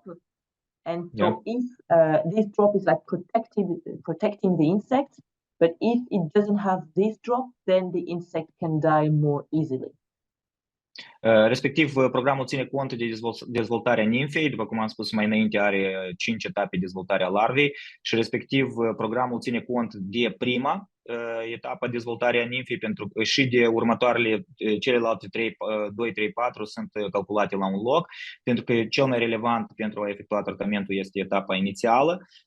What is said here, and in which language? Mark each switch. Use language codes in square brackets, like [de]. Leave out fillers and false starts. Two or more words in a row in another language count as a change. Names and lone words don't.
[en] And so if this drop is like protecting the insect, but if it doesn't have this drop, then the insect can die more easily. [ro] Respectiv, programul ține cont de dezvoltarea nimfei, după cum am spus mai înainte, are 5 etape de dezvoltare a larvei și respectiv programul ține cont de prima etapă dezvoltarea nimfei și de următoarele, celelalte 2, 3, 4 sunt calculate la un loc, pentru că cel mai relevant pentru a efectua tratamentul este etapa inițială,